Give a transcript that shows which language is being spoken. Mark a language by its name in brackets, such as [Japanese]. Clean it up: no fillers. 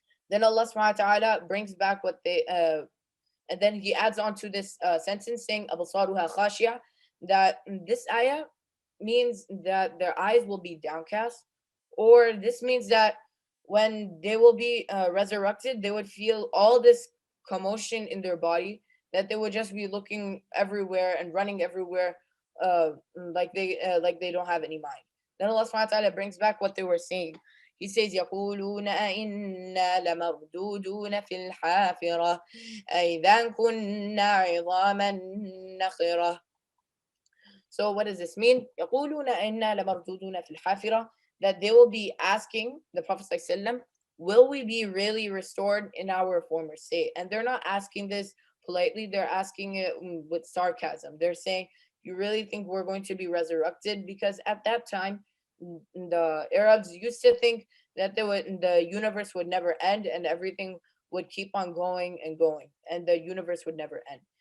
[English] Then Allah subhanahu wa ta'ala brings back what they and then he adds on to this sentence saying absaruha khashia, that this ayah means that their eyes will be downcast, or this means that when they will be resurrected, they would feel all this commotion in their body, that they would just be looking everywhere and running everywhere, like they don't have any mind. Then Allah subhanahu wa ta'ala brings back what they were saying. He says, [Arabic] يقولون أئنا لمردودون في الحافرة أئذا كنا عظاما نخرة. [English] So what does this mean? [Arabic] يقولون أئنا لمردودون في الحافرة, [English] that they will be asking the Prophet ﷺ, will we be really restored in our former state? And they're not asking this politely, they're asking it with sarcasm. They're saying, you really think we're going to be resurrected? Because at that time, the Arabs used to think that the universe would never end and everything would keep on going and going, and the universe would never end.